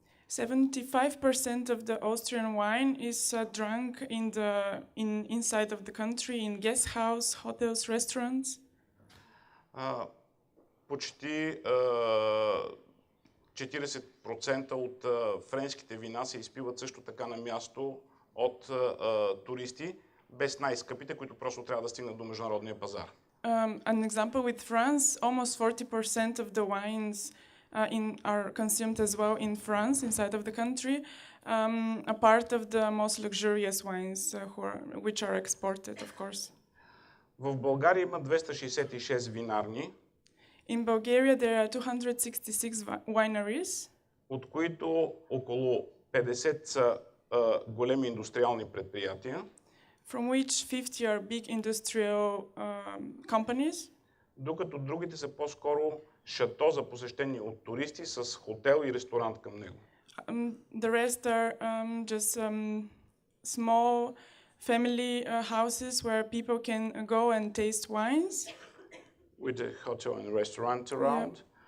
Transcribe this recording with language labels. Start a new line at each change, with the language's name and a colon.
English: 75% of the Austrian wine is drunk inside of the country in guest house, hotels, restaurants.
Bulgarian: Почти 40% от френските вина се изпиват също така на място от туристи, без най-скъпите, които просто трябва да стигнат до международния пазар.
English: An example with France, almost 40% of the wines are consumed as well in France, inside of the country, a part of the most luxurious wines which are exported, of course.
Bulgarian: В България има 266 винарни,
English: In Bulgaria, there are 266 wineries,
Bulgarian: от които около 50 са големи индустриални предприятия,
English: from which 50 are big industrial companies,
Bulgarian: докато другите са по-скоро шато за посещение от туристи с хотел и ресторант към него.
English: The rest are just small family houses where people can go and taste wines. With a hotel and restaurant around.